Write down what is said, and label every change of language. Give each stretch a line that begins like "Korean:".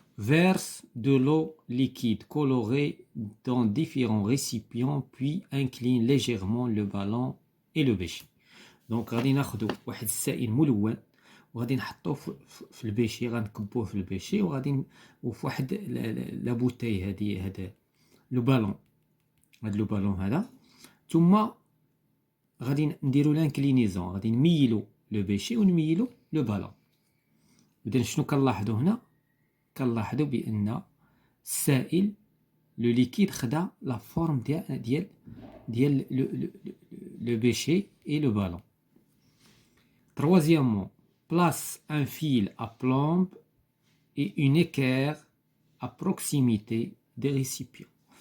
French: Verse de l'eau liquide colorée dans différents récipients puis incline légèrement le ballon et le bécher.
Arabic: Donc غادي ناخذوا واحد السائل ملون وغادي نحطوه في البيشي، غنكبوه في البيشي وغادي وفي واحد لا بوتاي هذا لو بالون، هذا لو بالون هذا، ثم غادي نديروا لانكلينيزون، غادي نميلوا لو بيشي ونميلوا لو بالون. إذن شنو كنلاحظوا هنا؟ كنلاحظوا بأن السائل لو ليكيد خدا لا فورم ديال لو بيشي
French: et le ballon. Troisièmement, place un fil à plomb et une équerre à proximité des récipients.